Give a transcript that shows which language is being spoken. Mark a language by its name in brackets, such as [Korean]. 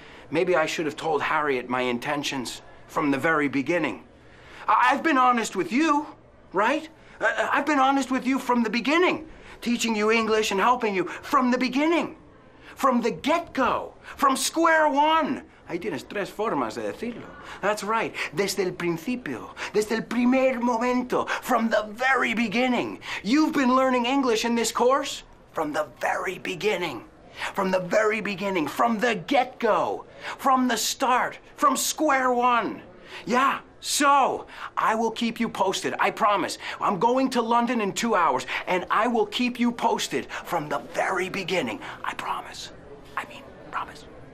[English] Maybe I should have told Harriet my intentions from the very beginning. I've been honest with you, right? I've been honest with you from the beginning, teaching you English and helping you from the beginning, from the get-go, from square one. [Spanish] Ahí tienes 3 formas de decirlo. [English] That's right. [Spanish] Desde el principio, desde el primer momento, [English] from the very beginning. You've been learning English in this course from the very beginning. From the very beginning, from the get-go, from the start, from square one. Yeah, so I will keep you posted, I promise. I'm going to London in 2 hours, and I will keep you posted from the very beginning. I promise. I mean, promise.